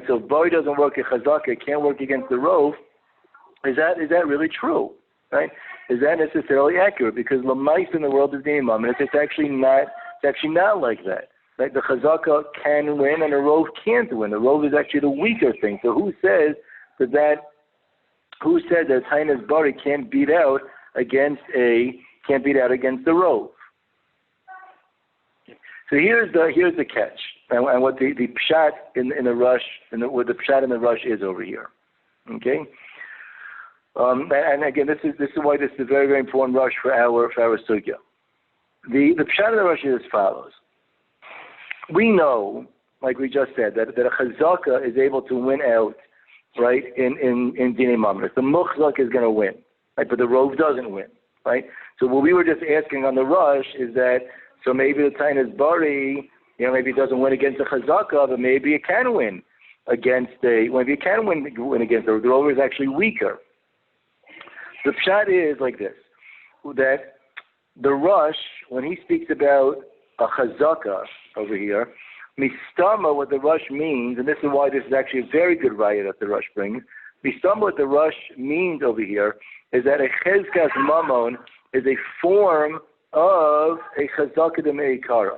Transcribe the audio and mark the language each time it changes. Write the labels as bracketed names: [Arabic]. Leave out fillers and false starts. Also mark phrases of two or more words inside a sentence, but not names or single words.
[English] So if bari doesn't work a chazaka, it can't work against the rove. Is that really true, right? Is that necessarily accurate? Because lamais in the world of [Hebrew] dinei mamis, [English] it's actually not like that. Right? The chazaka can win and the rove can't win. The rove is actually the weaker thing. So who says that [Hebrew] tainas bari [English] can't beat out against the rove? So here's the catch, and what the pshat in the Rush, what the pshat in the Rush is over here. Okay, and again, this is why this is a very, very important Rush for our sugya. The pshat in the Rush is as follows. We know, like we just said, that a chazaka is able to win out, right, in [Hebrew] dinei mamis. [English] The muchzak is going to win, right, but the rove doesn't win, right? So what we were just asking on the Rush is that, so maybe the [Hebrew] tainas bari, [English] maybe it doesn't win against the chazaka, but maybe it can win against maybe it can win against the rove is actually weaker. The pshat is like this, that the Rush, when he speaks about a chazaka over here, mistama, what the Rush means, and this is why this is actually a very good raya that the Rush brings, mistama, what the Rush means over here is that a [Hebrew] chezkas mamon [English] is a form of a [Hebrew] chazaka de me'ikara.